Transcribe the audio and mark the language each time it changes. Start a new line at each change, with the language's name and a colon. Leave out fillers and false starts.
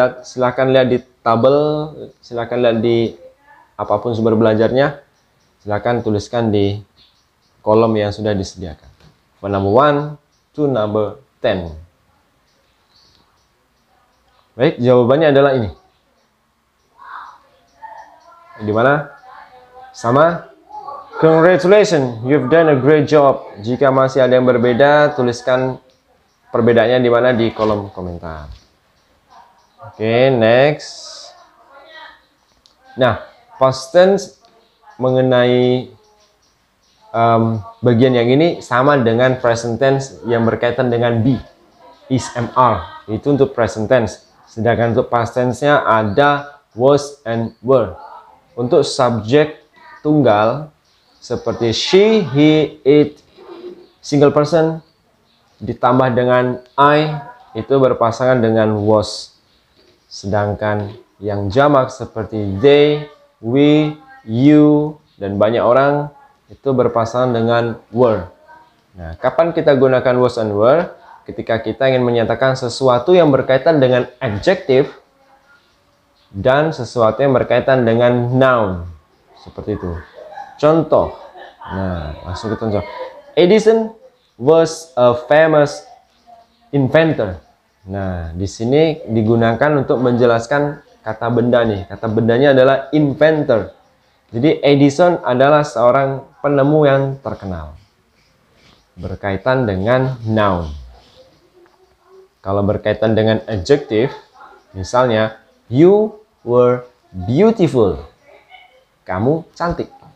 Indonesian: Silahkan lihat di tabel, silahkan lihat di apapun sumber belajarnya, silahkan tuliskan di kolom yang sudah disediakan.
English: From number 1 to number 10.
Indonesian: Baik, jawabannya adalah ini. Di mana? Sama?
English: Congratulations, you've done a great job.
Indonesian: Jika masih ada yang berbeda, tuliskan perbedaannya di mana di kolom komentar.
English: Oke, next.
Indonesian: Nah, past tense mengenai bagian yang ini sama dengan present tense yang berkaitan dengan be, is, am, are. Itu untuk present tense. Sedangkan untuk past tense-nya ada was and were. Untuk subjek tunggal seperti she, he, it,
English: single person
Indonesian: ditambah dengan I itu berpasangan dengan was. Sedangkan yang jamak seperti they, we, you, dan banyak orang itu berpasangan dengan were. Nah, kapan kita gunakan was and were? Ketika kita ingin menyatakan sesuatu yang berkaitan dengan adjective dan sesuatu yang berkaitan dengan noun. Seperti itu. Contoh. Nah, langsung ke contoh.
English: Edison was a famous inventor.
Indonesian: Nah, di sini digunakan untuk menjelaskan kata benda nih. Kata bendanya adalah inventor. Jadi Edison adalah seorang penemu yang terkenal. Berkaitan dengan noun. Kalau berkaitan dengan adjective, misalnya
English: you were beautiful.
Indonesian: Kamu cantik.